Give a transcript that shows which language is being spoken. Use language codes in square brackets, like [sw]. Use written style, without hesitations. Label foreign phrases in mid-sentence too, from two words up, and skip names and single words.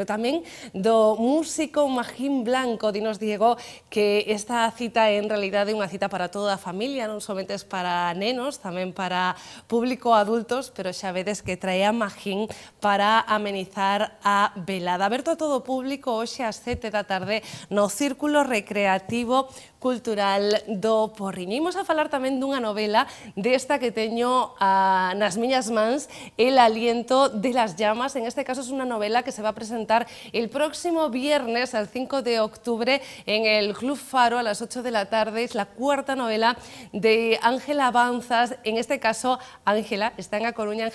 [gl] Tamén do músico Magín Blanco. Dinos, Diego, que esta cita é en realidade unha cita para toda a familia, non somente es para nenos, tamén para público adultos, pero xa vedes que trae a Magín para amenizar a velada. Aberto a todo o público hoxe ás 7 da tarde no Círculo Recreativo Cultural do Porriño. Imos a falar tamén dunha novela desta que teño nas miñas mans, El aliento de las llamas. [es] En este caso es una novela que se va a presentar el próximo viernes, el 5 de octubre, en el Club Faro a las 8 de la tarde. Es la cuarta novela de Ángela Banzas. En este caso, Ángela está en A Coruña.